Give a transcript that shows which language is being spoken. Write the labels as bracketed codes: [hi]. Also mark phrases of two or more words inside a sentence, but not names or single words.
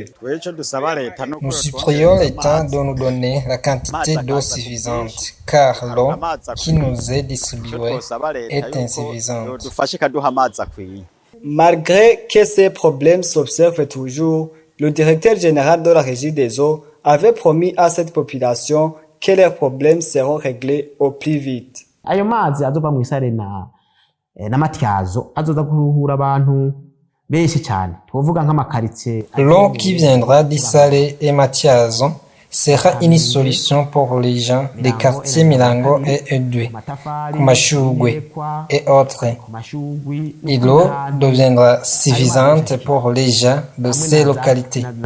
[fr] Nous supplions l'État de nous donner la quantité d'eau suffisante, car l'eau qui nous est distribuée est insuffisante. Malgré que ces problèmes s'observent toujours, le directeur général de la Régie des eaux avait promis à cette population que leurs problèmes seront réglés au plus vite. [rn] Ayo mazi azova mu isare na matyazo azoza kuruhura abantu benshi cyane tuvuga nk'amakaritie. [fr] L'eau qui viendra d'Isale et Mathiazo sera une solution pour les gens des quartiers Milango et Edwe, Kumashugwe et autres. Et l'eau deviendra suffisante pour les gens de ces localités.